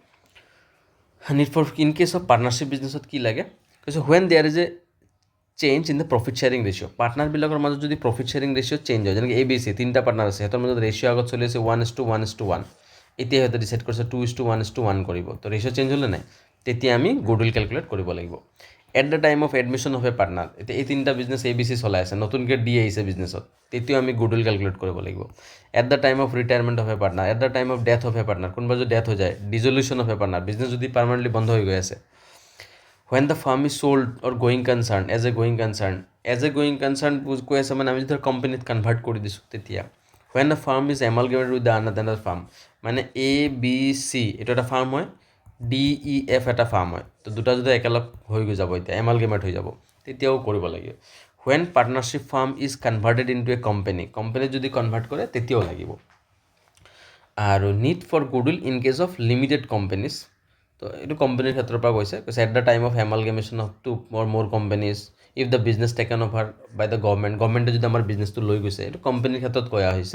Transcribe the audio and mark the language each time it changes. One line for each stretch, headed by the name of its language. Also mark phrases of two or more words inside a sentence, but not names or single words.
English: need for in case of partnership business
Assamese: কি লাগে কৈছে,
English: when there is a change in the profit sharing ratio',
Assamese: পাৰ্টনাৰবিলাকৰ মাজত যদি
English: profit sharing ratio'
Assamese: চেঞ্জ হয়, যেনেকৈ ABC তিনিটা পাৰ্টনাৰ আছে, সিহঁতৰ মাজত ৰেচিঅ' আগত চলি আছে 1:1:1, এতিয়া সিহঁতে ডিচাইড কৰিছে 2:1:1 কৰিব, তো ৰেচিঅ' চেঞ্জ হ'লে নাই, তেতিয়া আমি
English: goodwill calculate
Assamese: কৰিব লাগিব।
English: at the time of admission of a partner,
Assamese: এতিয়া এই তিনিটা বিজনেছ ABC চলাই আছে, নতুনকৈ ডি আহিছে বিজনেছত, তেতিয়াও আমি
English: goodwill calculate
Assamese: কৰিব লাগিব।
English: at the time of retirement of a partner, at the time of death of a partner,
Assamese: কোনোবা যদি ডেথ হৈ যায়,
English: dissolution of a partner,
Assamese: বিজনেছ যদি পাৰ্মানেণ্টলি বন্ধ হৈ গৈ আছে।
English: when the firm is sold or going concern, as a going concern,
Assamese: কৈ আছে মানে আমি যদি কোম্পানীত কনভাৰ্ট কৰি দিছোঁ তেতিয়া।
English: when a firm is amalgamated with the another firm,
Assamese: মানে ABC এইটো এটা ফাৰ্ম হয়, DEF এটা ফাৰ্ম হয়, তো দুটা যদি একেলগ হৈ যাব, এতিয়া এমালগেমেট হৈ যাব, তেতিয়াও কৰিব লাগিব।
English: when partnership firm is converted into a company,
Assamese: কোম্পানীত যদি কনভাৰ্ট কৰে তেতিয়াও লাগিব। আৰু
English: need for goodwill in case of limited companies,
Assamese: তো এইটো কোম্পানীৰ ক্ষেত্ৰৰ পৰা কৈছে
English: at the time of amalgamation of two or more companies, if the business taken over by the government
Assamese: যদি আমাৰ বিজনেছটো লৈ গৈছে, এইটো কোম্পানীৰ ক্ষেত্ৰত কোৱা হৈছে।